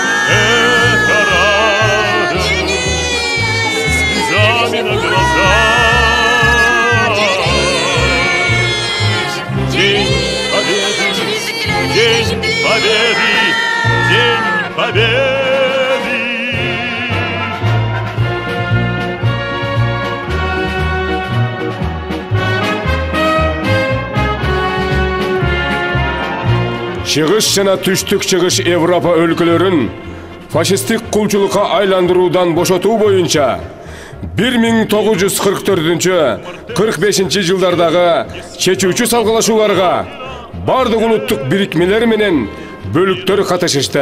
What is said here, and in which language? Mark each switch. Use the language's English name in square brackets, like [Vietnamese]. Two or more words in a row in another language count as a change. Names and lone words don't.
[Russian] Эхо радость, слезами на глазах. День Победы, День Победы, День Победы. [Kyrgyz] Чыгыш жана түштүк чыгыш Европа өлкөлөрүн фашисттик кулчулукка айландыруудан бошотуу боюнча 1944-45 жылдардагы чечүүчү салгылашууларга бардык улуттук бирикмелер менен бөлүктөр катышышты.